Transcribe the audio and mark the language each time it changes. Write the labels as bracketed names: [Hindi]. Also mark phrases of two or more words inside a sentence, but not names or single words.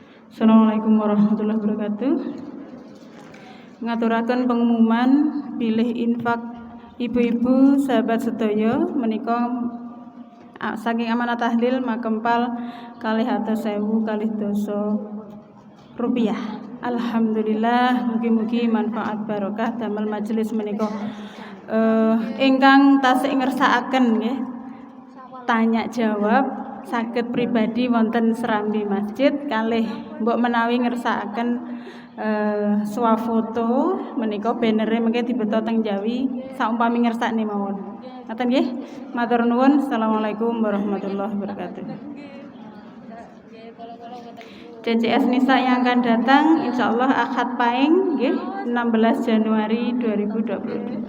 [Arabic] Assalamualaikum warahmatullahi wabarakatuh. [Javanese] Ngaturaken pengumuman bilih infak ibu-ibu sahabat sedaya menika saking amanah tahlil makempal 200.000 kalih dasa rupiah. Alhamdulillah, mugi-mugi manfaat barokah damel majelis menika ingkang tasih ngersakaken nggih tanya jawab saged pribadi wonten serambi masjid kalih mbok menawi ngersakaken swafoto menika bannere mengke dibeto teng Jawi saumpami ngersakne mawon. Ngoten nggih. Matur nuwun. [Arabic] Assalamualaikum warahmatullahi wabarakatuh. [Indonesian] CCS Nisa yang akan datang insyaallah Ahad Paing nggih 16 Januari 2022.